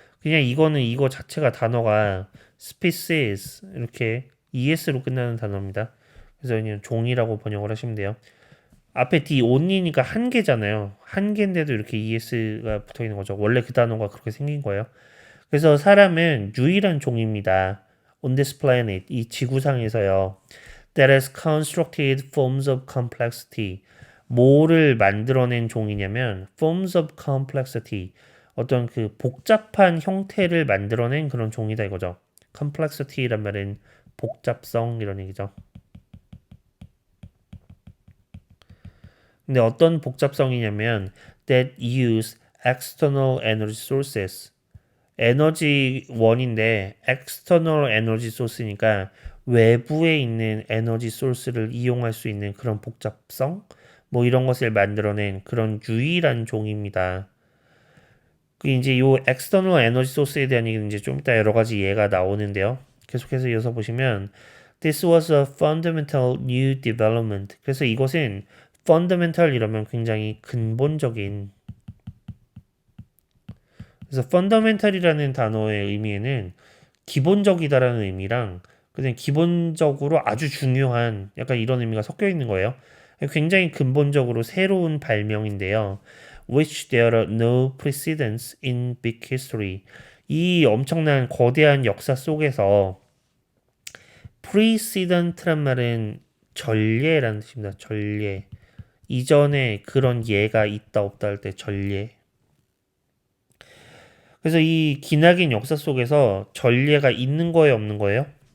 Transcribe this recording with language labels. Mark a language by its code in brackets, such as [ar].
[ko] 그냥 이거는 이거 자체가 단어가 species 이렇게 es로 끝나는 단어입니다. 그래서 그냥 종이라고 번역을 하시면 돼요. 앞에 [en] the only [ko] 니까 한 개잖아요. 한 개인데도 이렇게 es가 붙어 있는 거죠. 원래 그 단어가 그렇게 생긴 거예요. 그래서 사람은 유일한 종입니다. [en] On this planet, [ko] 이 지구상에서요. [en] That has constructed forms of complexity. [ko] 뭐를 만들어낸 종이냐면 [en] forms of complexity. [ko] 어떤 그 복잡한 형태를 만들어낸 그런 종이다 이거죠. complexity란 말은 복잡성 이런 얘기죠. 근데 어떤 복잡성이냐면 [en] that use external energy sources. [ko] 에너지 원인데 [en] external energy source [ko] 니까 외부에 있는 에너지 소스를 이용할 수 있는 그런 복잡성 뭐 이런 것을 만들어낸 그런 유일한 종입니다. 그 이제 요 [en] external energy source [ko] 에 대한 얘기는 이제 좀 이따 여러 가지 예가 나오는데요. 계속해서 이어서 보시면 [en] This was a fundamental new development. [ko] 그래서 이것은 fundamental 이러면 굉장히 근본적인 그래서 fundamental이라는 단어의 의미에는 기본적이다라는 의미랑 그냥 기본적으로 아주 중요한 약간 이런 의미가 섞여 있는 거예요. 굉장히 근본적으로 새로운 발명인데요. [en] Which there are no precedents in big history. [ko] 이 엄청난 거대한 역사 속에서 precedent란 말은 전례라는 뜻입니다. 전례. 이전에 그런 예가 있다 없다 할 때 전례. 그래서 이 기나긴 역사 속에서 전례가 있는 거예요, 없는 거예요?